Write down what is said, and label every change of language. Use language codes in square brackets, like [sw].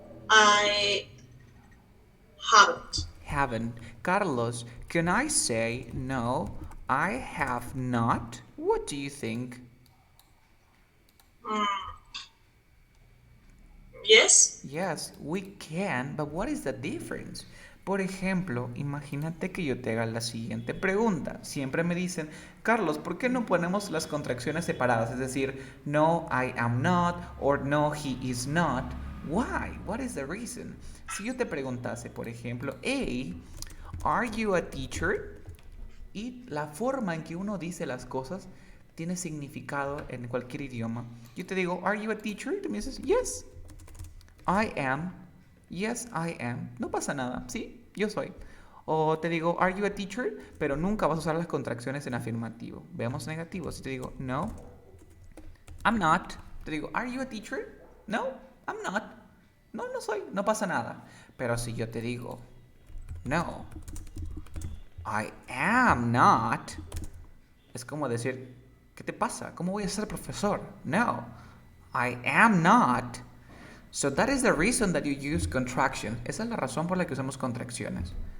[en] I haven't. Haven't. Carlos, can I say no? I have not. What do you think? Yes. Yes, we can, but what is the difference? [es] Por ejemplo, imagínate que yo te haga la siguiente pregunta. Siempre me dicen, Carlos, ¿por qué no ponemos las contracciones separadas? Es decir, [en] no, I am not, or no, he is not. Why? What is the reason? [es] Si yo te preguntase, por ejemplo, [en] hey, are you a teacher? [es] Y la forma en que uno dice las cosas tiene significado en cualquier idioma. Yo te digo, [en] are you a teacher? [es] Tú me dices, [en] yes. I am. Yes, I am. [es] No pasa nada. Sí, yo soy. O te digo, [en] are you a teacher? [es] Pero nunca vas a usar las contracciones en afirmativo. Veamos negativo. Si te digo, [en] no, I'm not. [es] Te digo, [en] are you a teacher? No, I'm not. [es] No, no soy. No pasa nada. Pero si yo te digo, [en] no, I am not, [es] es como decir, ¿qué te pasa? ¿Cómo voy a ser profesor? [en] No, I am not. So that is the reason that you use contraction. [es] Esa es la razón por la que usamos contracciones.